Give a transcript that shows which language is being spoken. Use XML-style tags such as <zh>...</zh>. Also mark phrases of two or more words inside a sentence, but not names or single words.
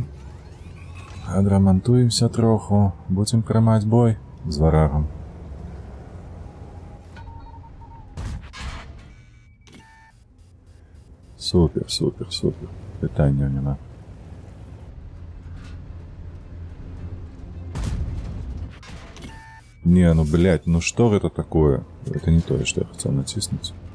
<be>Адрамантуемся троху. Будзем прымаць бой з варагам. Супер, супер, супер. Пытанняў няма.</be> <ru>Не, ну, блядь, ну что это такое? Это не то, что я хотел натиснуть.</ru>